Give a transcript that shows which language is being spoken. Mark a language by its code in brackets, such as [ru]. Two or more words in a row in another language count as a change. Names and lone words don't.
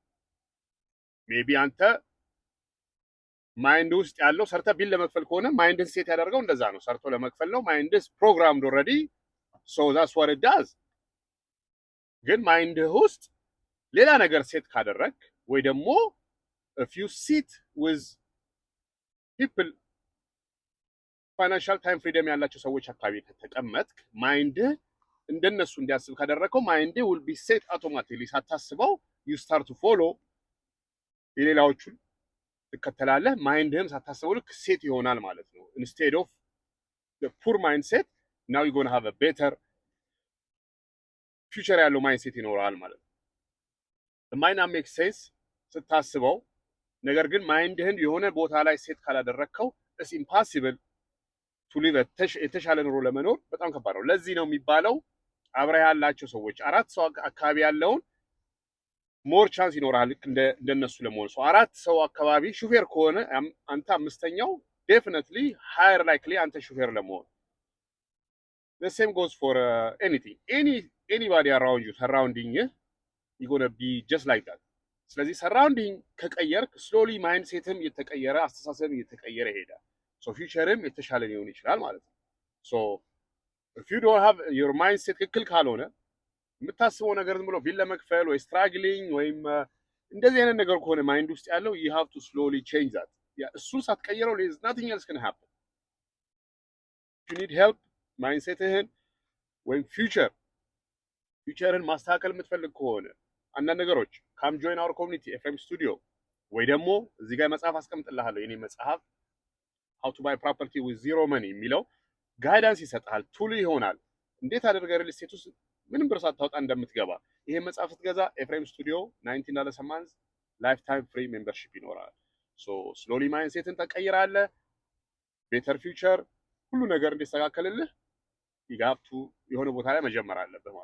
[am] ሜቢ አንተ ማይንድ ውስጥ ያለው ሰርተ ቢል ለመክፈል ከሆነ ማይንድን ሴት ያደርገው እንደዛ ነው። ሰርቶ ለመክፈል ነው። [en] mind's programmed already that's what it does። [am] ግን ማይንድህ ውስጥ ሌላ ነገር ሴት ካደረግ ወይ ደግሞ [en] if you sit with people financial time freedom [am] ያላቸው ሰዎች አካባቢ ከተቀመጥክ ማይንድህ እንደነሱ እንዲያስብ ካደረከው ማይንድህ [en] will be set automatically ሳታስበው you start to follow [am] የሌላዎቹን ትከተላለህ። ማይንድህም ሳታስበው ልክ ሴት ይሆናል ማለት ነው። [en] instead of the poor mindset now you're going to have a better [am] future ያለው ማይንድሴት ይኖራል ማለት ነው። [en] it might not make sense [am] ስታስበው፣ ነገር ግን ማይንድህን የሆነ ቦታ ላይ ሴት ካላደረከው [en] it's impossible to live [am] የተሻለ ኑሮ ለመኖር በጣም ከባድ ነው። ለዚህ ነው የሚባለው አብረህ ያላቸው ሰዎች 4 ሰው አካባቢ ያለውን [en] more chance [am] ይኖራል እንደነሱ ለመሆን። 4 ሰው አካባቢ ሹፌር ከሆነ አንተ 5ኛው [en] definitely higher likely [am] አንተ ሹፌር ለመሆን። [en] the same goes for anything anybody around you surrounding you gonna be just like that። [am] ስለዚህ ሰራውንዲንግ ከቀየርክ ስሎሊ ማይንድ ሴትም እየተቀየረ አስተሳሰብም እየተቀየረ ይሄዳል። ፊውቸርም የተሻለ ሊሆን ይችላል ማለት ነው። [en] if you don't have your mindset [am] ትክክል ካልሆነ የምታስበው ነገር ዝም ብሎ ቢል ለመክፈል ወይ ስትራግሊንግ ወይም እንደዚህ አይነት ነገር ከሆነ ማይንድ ውስጥ ያለው [en] you have to slowly change that። [am] እሱን ሳትቀይረው [en] there's nothing else can happen። you need help [am] ማይንድሴትህን ወይም ፊውቸርን ማስተካከል የምትፈልግ ከሆነ አንዳንድ ነገሮች [en] come join our community [am] ኤፍኤም ስቱዲዮ ወይ ደግሞ እዚህ ጋር መጽሐፍ አስቀምጥልሃለሁ። የኔ መጽሐፍ how to buy property with zero money የሚለው ጋይዳንስ ይሰጣል፣ ቱል ይሆናል። እንዴት አድርገህ [en] real estate [am] ውስጥ ምንም ብር ሳታወጣ እንደምትገባ። ይሄ መጽሐፍ ስትገዛ ኤፍኤም ስቱዲዮ [en] $19 a month lifetime free membership [am] ይኖራል። ስሎሊ ማይንድሴትን ተቀይራለህ። [en] better future [am] ሁሉ ነገር እንዲስተካከልልህ ይጋብቱ የሆነ ቦታ ላይ መጀመር አለብህ ማለት ነው።